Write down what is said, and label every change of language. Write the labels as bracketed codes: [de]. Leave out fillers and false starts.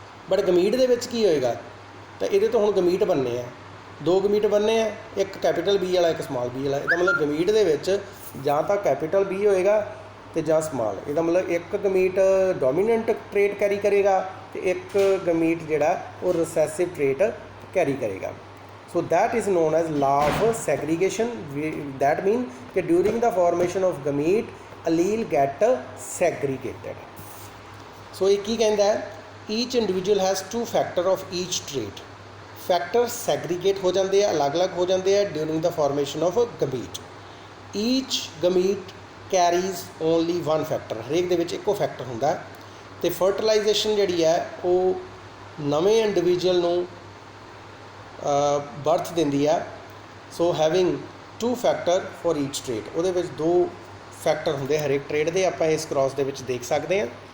[pa] But ਗਮੀਟ ਦੇ ਵਿੱਚ ਕੀ ਹੋਏਗਾ, ਤਾਂ ਇਹਦੇ ਤੋਂ ਹੁਣ ਗਮੀਟ ਬਣਨੇ ਆ, 2 ਗਮੀਟ ਬਣਨੇ ਆ, ਇੱਕ ਕੈਪੀਟਲ B ਵਾਲਾ ਇੱਕ ਸਮਾਲ b ਵਾਲਾ। ਇਹਦਾ ਮਤਲਬ ਗਮੀਟ ਦੇ ਵਿੱਚ ਜਾਂ ਤਾਂ ਕੈਪੀਟਲ B ਹੋਏਗਾ ਤੇ ਜਾਂ ਸਮਾਲ। ਇਹਦਾ ਮਤਲਬ ਇੱਕ ਗਮੀਟ ਡੋਮੀਨੈਂਟ ਟ੍ਰੇਟ ਕੈਰੀ ਕਰੇਗਾ ਤੇ ਇੱਕ ਗਮੀਟ ਜਿਹੜਾ ਉਹ ਰਿਸੈਸਿਵ ਟ੍ਰੇਟ ਕੈਰੀ ਕਰੇਗਾ। [en] So that is known as law of segregation. That means that during the formation of gamete, allele get segregated. So [pa] ਇਹ ਕੀ ਕਹਿੰਦਾ ਹੈ, [en] each individual has 2 factor of each trait. [pa] Factor segregate ਹੋ ਜਾਂਦੇ ਆ, ਅਲੱਗ-ਅਲੱਗ ਹੋ ਜਾਂਦੇ ਆ [en] during the formation of gamete. Each gamete carries only 1 factor. [pa] ਹਰੇਕ ਦੇ ਵਿੱਚ ਇੱਕੋ ਫੈਕਟਰ ਹੁੰਦਾ ਤੇ ਫਰਟੀਲਾਈਜੇਸ਼ਨ ਜਿਹੜੀ ਹੈ ਉਹ ਨਵੇਂ ਇੰਡੀਵਿਜੂਅਲ ਨੂੰ ਬਰਥ ਦਿੰਦੀ ਆ। [en] So having 2 factor for each trait. [pa] ਉਹਦੇ ਵਿੱਚ 2 ਫੈਕਟਰ ਹੁੰਦੇ ਹਰੇਕ ਟ੍ਰੇਟ ਦੇ, ਆਪਾਂ ਇਸ ਕ੍ਰਾਸ ਦੇ ਵਿੱਚ ਦੇਖ ਸਕਦੇ ਹਾਂ।